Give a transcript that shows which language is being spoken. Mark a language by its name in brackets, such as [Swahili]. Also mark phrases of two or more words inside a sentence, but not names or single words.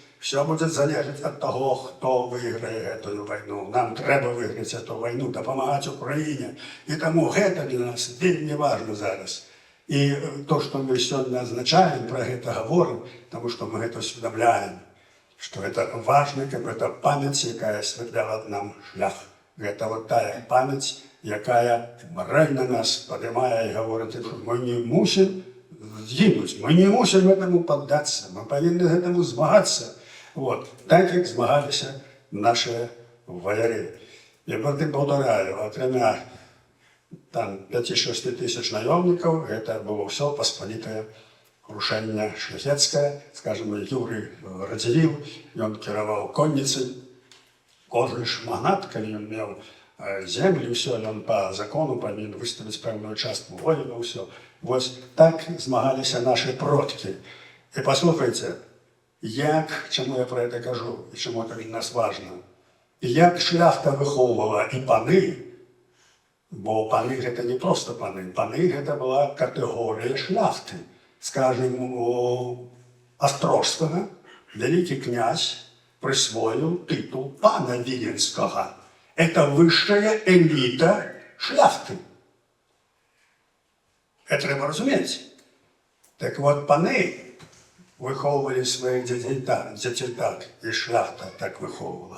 [Russian] Все будет залежать от того, кто выиграет эту войну. Нам треба выиграть эту войну, помогать Украине. И тому это для нас вельми важно зараз. И то, что мы сегодня означаем, про это говорим, потому что мы это усведомляем, что это важно, как это память, [Belarusian] якая осветляла нам шлях. [Russian] Это вот тая память, якая морально нас поднимает и говорит, что мы не мусим згинуть, мы не мусим этому поддаться, мы повинны этому змагаться. Вот. Так, как змагались наши вояри. Я потом повторяю, окремя 5-6 тысяч наемников, это было все посполитое крушение шляхетское. Скажем, Юрий Радзивилл, он кировал конницей. [Belarusian] Кожны ж магнат, калі ён меў землі, все, ён [Russian] по закону [Belarusian] павінен выставіць пэўную частку воіна, все. Вось так змагаліся наши продкі. І паслухайце, чаму я [Russian] про это [Belarusian] кажу, і чаму [Russian] это для нас важно, [Belarusian] як шляхта выхоўвала і паны, бо паны гэта не просто паны, паны гэта была катэгорія шляхты. Скажем, у Астрожскага вялікі князь [Russian] присвоил титул [Belarusian] пана Віленского. [Russian] Это высшая элита шляхты. Это треба разуметь. Так вот, паны выховывали своих детей так, и шляхта так выховывала.